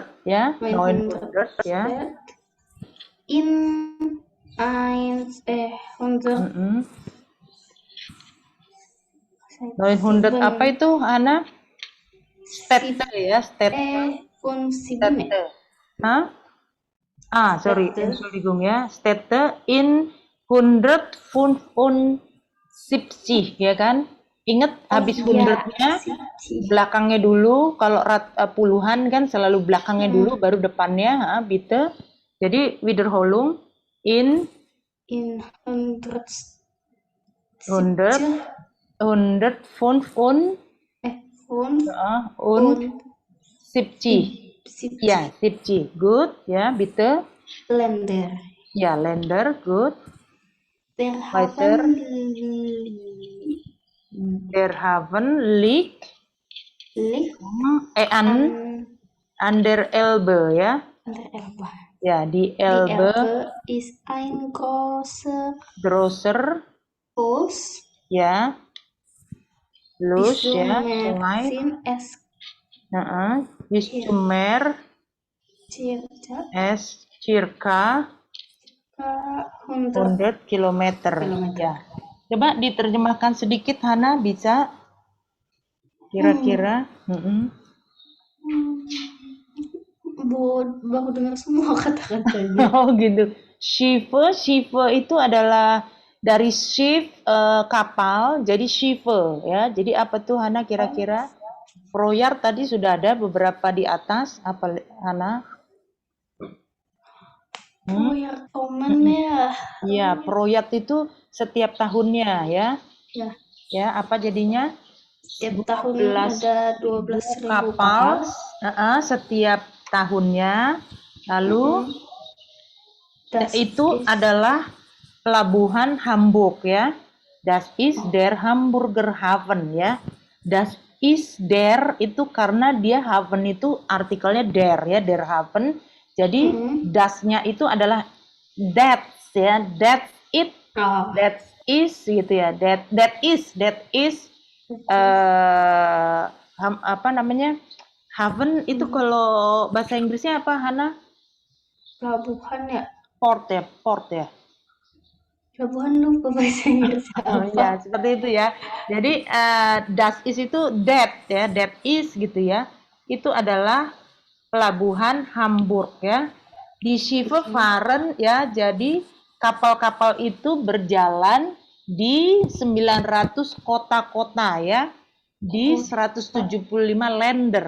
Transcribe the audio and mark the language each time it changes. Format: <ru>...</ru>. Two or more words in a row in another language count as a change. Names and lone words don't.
<id>ya. 900 ya.</id> <de>In 100</de> <id>900 apa itu, Ana?</id> <de>Städte ya, Städte. Hah? Sorry, Entschuldigung ya. Städte in 175 ya kan?</de> <id>Ingat habis 100-nya belakangnya dulu. Kalau puluhan kan selalu belakangnya dulu baru depannya,</id> <de>bitte.</de> <id>Jadi</id> <de>Wiederholung in 175</de> <id>ya, 70.</id> <en>Good ya,</en> <de>bitte. Länder. Ya, Länder, good. Der Hafen liegt an der Elbe ya.</de> <id>Ya, di Elbe.</id> <de>Die Elbe ist ein großer Fluss. Ya. Fluss ya, sungai. Bis zum Meer es circa 100 kilometer.</de> <id>Ya. Coba diterjemahkan sedikit, Hana, bisa? Kira-kira. Baru dengar semua kata-katanya. Oh gitu. Schiffe itu adalah dari ship kapal, jadi Schiffe ya. Jadi apa tuh Hana kira-kira? Proyar tadi sudah ada beberapa di atas. Apa Hana?</id> <de>Proyar Tomen ya.</de> <id>Iya, proyat itu setiap tahunnya ya. Ya. Ya, apa jadinya? Setiap tahun ada 12.000 kapal. Setiap tahunnya. Lalu itu adalah pelabuhan Hamburg ya.</id> <de>Das ist der Hamburger Hafen ya. Das ist der</de> <id>itu karena dia Hafen itu artikelnya der ya,</id> <de>der Hafen.</de> <id>Jadi das-nya itu adalah that ya,</id> <en>that's it, that is</en> <id>gitu ya,</id> <en>that is</en> <id>apa namanya? Haven itu kalau bahasa Inggrisnya apa Hana? Pelabuhan ya.</id> <en>Port ya.</en> <id>Pelabuhan lupa bahasa Inggris apa. Ya, seperti itu ya. Jadi</id> <de>das is</de> <id>itu that ya,</id> <en>that is</en> <id>gitu ya. Itu adalah pelabuhan Hamburg ya. Di</id> <de>Schiffe fahren</de> <id>ya, jadi kapal-kapal itu berjalan di 900 kota-kota ya.</id> <de>Di 175 Länder.</de>